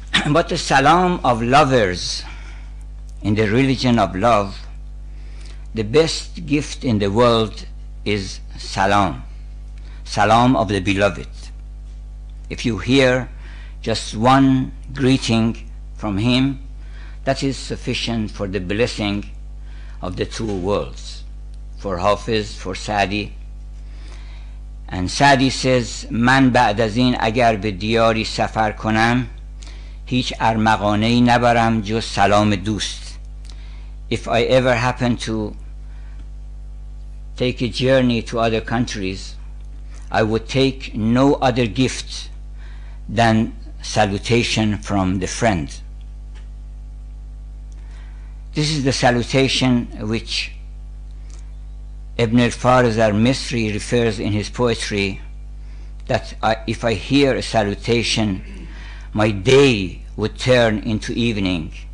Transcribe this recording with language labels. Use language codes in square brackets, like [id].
[en] But the salam of lovers in the religion of love, the best gift in the world is salam, salam of the beloved. If you hear just one greeting from him, that is sufficient for the blessing of the two worlds, for Hafiz, for Sadi. And Sadi says, [fa] من بعد از این اگر به دیاری سفر کنم هیچ ارمغانه‌ای نبرم جز سلام دوست. [en] If I ever happen to take a journey to other countries, I would take no other gift than salutation from the friend. This is the salutation which Ibn al-Fariz al-Misri refers in his poetry, that if I hear a salutation, my day would turn into evening.